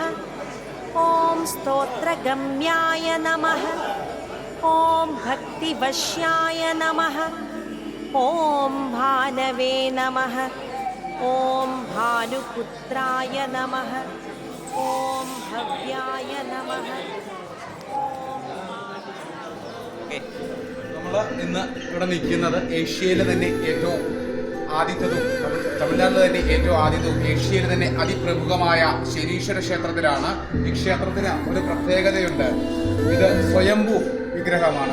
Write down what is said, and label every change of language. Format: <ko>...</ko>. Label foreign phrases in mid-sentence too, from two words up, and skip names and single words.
<sa>ॐ स्तोत्रगम्याय नमः। ॐ भक्तिवश्याय नमः। ॐ भानवे नमः। ॐ भानुपुत्राय नमः। ॐ भव्याय नमः।</sa> <ml>നമ്മൾ ഇന്ന് ഇവിടെ നിൽക്കുന്നത് ഏഷ്യയിലെ തന്നെ ഏറ്റവും ആദ്യത്തതും തമിഴ്നാട്ടിലെ തന്നെ ഏറ്റവും ആദ്യത്തതും ഏഷ്യയിലെ തന്നെ അതിപ്രമുഖമായ ശനീശ്വര ക്ഷേത്രത്തിലാണ്. ഈ ക്ഷേത്രത്തിന് ഒരു പ്രത്യേകതയുണ്ട്. ഇത് സ്വയംഭൂ വിഗ്രഹമാണ്.</ml>